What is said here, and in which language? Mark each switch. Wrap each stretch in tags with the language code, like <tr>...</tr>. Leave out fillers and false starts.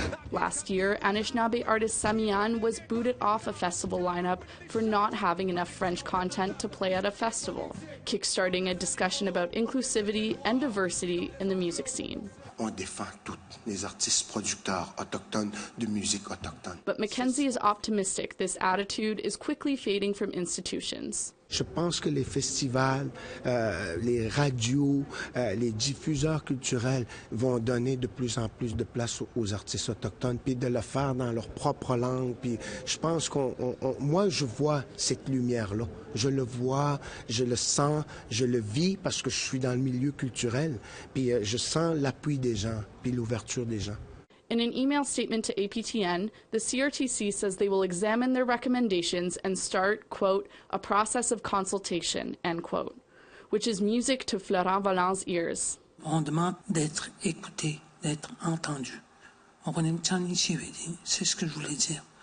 <en>Last year, Anishinaabe artist Samian was booted off a festival lineup for not having enough French content to play at a festival, kickstarting a discussion about inclusivity and diversity in the music scene.</en> <fr>On défend tous les artistes producteurs autochtones de musique autochtone.</fr> <en>But Mackenzie is optimistic this attitude is quickly fading from institutions.</en> <fr>Je pense que les festivals, les radios, les diffuseurs culturels vont donner de plus en plus de place aux artistes autochtones, puis de le faire dans leur propre langue. Puis je pense moi, je vois cette lumière-là. Je le vois, je le sens, je le vis parce que je suis dans le milieu culturel. Puis je sens l'appui des gens, puis l'ouverture des gens.</fr> <en>In an email statement to APTN, the CRTC says they will examine their recommendations and start, quote, a process of consultation, end quote, which is music to Florent Valent's ears.</en> <fr>On demande d'être écouté, d'être entendu. C'est ce que je voulais dire.</fr>